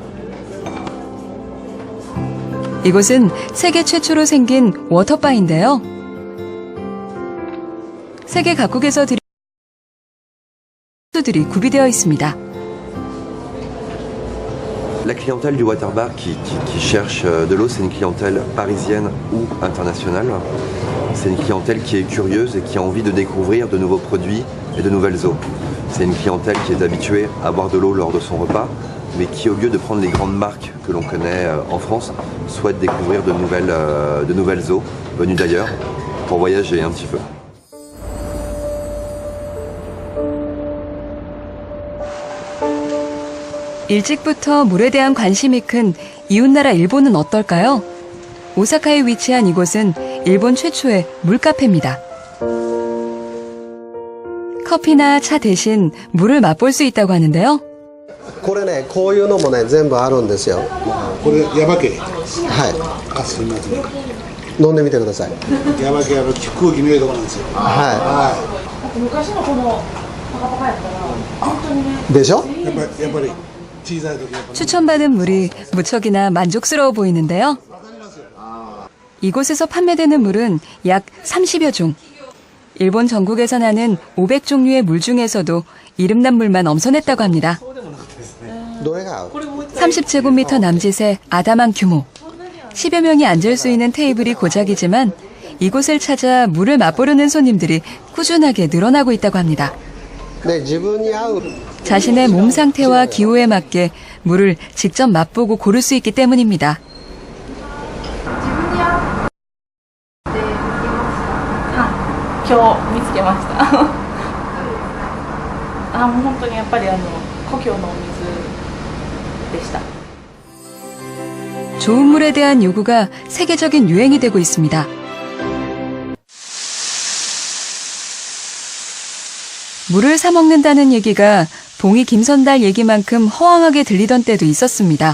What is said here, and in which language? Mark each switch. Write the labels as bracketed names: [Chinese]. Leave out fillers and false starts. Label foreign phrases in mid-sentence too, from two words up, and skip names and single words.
[Korean] 이곳은 세계 최초로 생긴 워터바인데요. 세계 각국에서 들이 구비되어 있습니다. [French] La clientèle du water bar qui cherche de l'eau, c'est une clientèle parisienne ou internationale. C'est une clientèle qui est curieuse et qui a envie de découvrir de nouveaux produits et de nouvelles eaux. C'est une clientèle qui est habituée à boire de l'eau lors de son repas, mais qui, au lieu de prendre les grandes marques que l'on connaît en France, souhaite découvrir de nouvelles eaux venues d'ailleurs pour voyager un petit peu. [Korean] 일찍부터 물에 대한 관심이 큰 이웃나라 일본은 어떨까요? 오사카에 위치한 이곳은 일본 최초의 물카페입니다. 커피나 차 대신 물을 맛볼 수 있다고 하는데요. [Japanese] これね、こういうのもね、全部あるんですよ。これヤバ系。はい。あ、すみません。飲んでみてください。ヤバ系空気のいいとこなんですよ。は昔のこのパカパカやったら本当にね。い。でしょ？やっぱり小さい時やっぱり。 [Korean] 추천받은 물이 무척이나 만족스러워 보이는데요. 이곳에서 판매되는 물은 약 30여 종. 일본 전국에서 나는 500종류의 물 중에서도 이름난 물만 엄선했다고 합니다. 30제곱미터 남짓의 아담한 규모. 10여 명이 앉을 수 있는 테이블이 고작이지만 이곳을 찾아 물을 맛보려는 손님들이 꾸준하게 늘어나고 있다고 합니다. 자신의 몸 상태와 기호에 맞게 물을 직접 맛보고 고를 수 있기 때문입니다. [Japanese] 今日見つけました。もう本当にやっぱり故郷のお水でした。 [Korean] 좋은 물에 대한 요구가 세계적인 유행이 되고 있습니다. 물을 사 먹는다는 얘기가 봉이 김선달 얘기만큼 허황하게 들리던 때도 있었습니다.